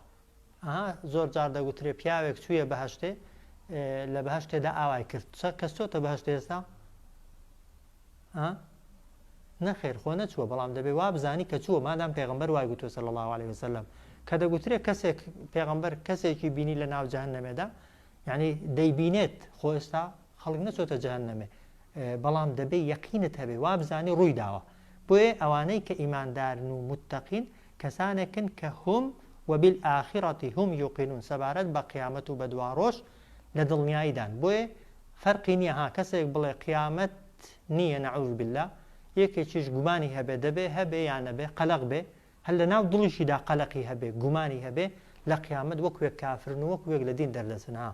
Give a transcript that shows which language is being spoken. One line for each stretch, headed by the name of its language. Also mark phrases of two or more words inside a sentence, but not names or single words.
Central Kurdish: زۆر جار دەگوترێ پیاوێک چوویە بەهەشتێ لە بەهەشتێدا ئاوای کرد کەس چۆتە بەهەشت ئێستا نەخێر خۆ نەچووە بەڵام دەبێ وا بزانی کە چووە مادام پێغەمبەر وای گوتووە
Arabic: صلی الله علیه وسلم
Central Kurdish: کە دەگوترێ کەسێک پێغەمبەر کەسێکی بینی لە ناو جەهەنەمێدا یعنی دەیبینێت خۆ ئێستا خەڵک نەچۆتە جەهەنەمێ بەڵام دەبێ یەقینت هەبێ وا بزانی ڕووی داوە. بۆیە ئەوانەی کە ئیماندارن و متەقین کەسانێکن کە
Arabic: هوم وبالآخرة هم يوقنون
Central Kurdish: سەبارەت بە قیامەت و بە دواڕۆژ لە دڵنیاییدان. بۆیە فەرقی نییە ها کەسێک بڵێ قیامەت نییە
Arabic: نەعوذ بالله
Central Kurdish: یەکێکیش گومانی هەبێ دەبێ هەبێ یان نەبێ قەلق بێ هەر لە ناو دڵیشیدا قەلقی هەبێ گومانی هەبێ لە قیامەت وەکوێک کافرن و وەکوێک لە دین دەردەچن ها.